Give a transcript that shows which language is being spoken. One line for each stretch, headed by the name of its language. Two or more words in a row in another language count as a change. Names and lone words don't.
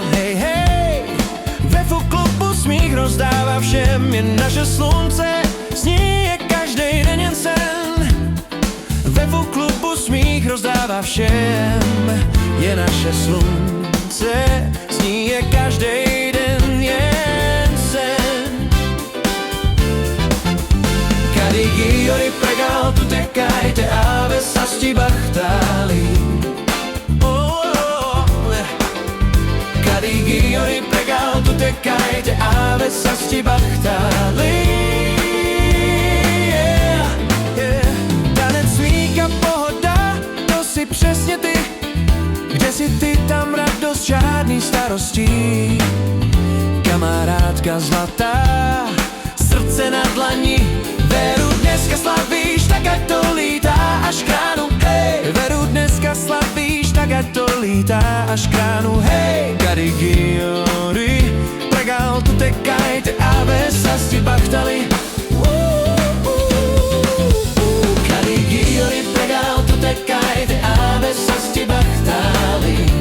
Czech: Hej, hej, ve klubu smích rozdává všem, je naše slunce, s ní je každej den jen sen. Ve klubu smích rozdává všem, je naše slunce, s ní je každej den jen sen.
Romany: Caligari pregal, tu tekajte, ave sasti bachtali. Caligari pregal, tu tekajte, ave sasti bachtali.
Czech: Tanec smíka pohoda, to si přesně ty. Kde si ty, tam radost, žádný starostí. Kamarádka zlatá, srdce na dlani. Veru, dneska slavíš, tak ať to lítá až k ránu. Hej, Veru, dneska slavíš, tak ať to lítá až k ránu. Hej,
Romany: Caligari pregal, tu tekajte, ave sasti bachtali. Caligari pregal, tu tekajte, ave sasti bachtali.